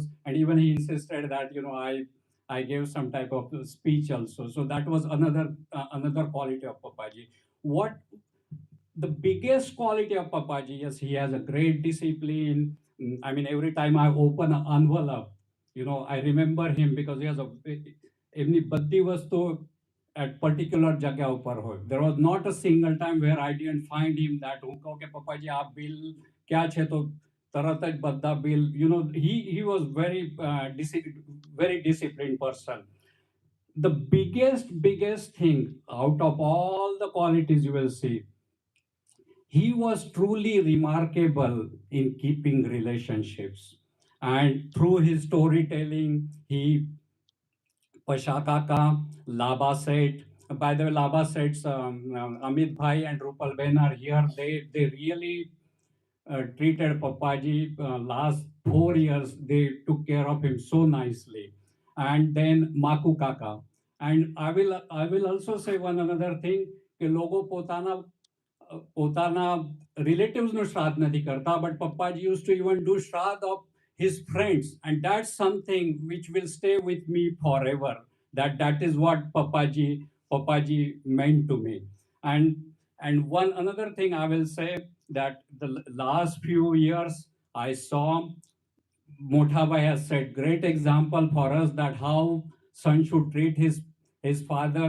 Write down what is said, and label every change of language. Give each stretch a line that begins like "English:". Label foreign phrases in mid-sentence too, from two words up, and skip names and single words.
English: And even he insisted that I gave some type of speech also. So that was another quality of Papaji. What the biggest quality of Papaji is he has a great discipline. I mean, every time I open an envelope, I remember him because he has a
Gujarati: એમની બધી વસ્તુ
English: at particular
Gujarati: જગ્યા ઉપર હોય.
English: There was not a single time where I didn't find him that
Gujarati: હું કહું કે પપ્પાજી આ બિલ ક્યાં છે તો તરત જ બધા બિલ
English: he was very disciplined person. The biggest thing out of all the qualities you will see, he was truly remarkable in keeping relationships. And through his storytelling, he Pashakaka, Laba Set. By the way, Laba Sets, Amit Bhai and Rupal Ben are here. They really treated Papaji last 4 years. They took care of him so nicely. And then Maku Kaka. And I will also say one another thing
Gujarati: કે લોકો પોતાના
English: relatives
Gujarati: નું શ્રાદ્ધ નથી કરતા,
English: but Papaji used to even do shraddh of his friends, and that's something which will stay with me forever. That is what Papaji meant to me. And one another thing I will say that the last few years I saw Motabhai has set great example for us that how son should treat his father.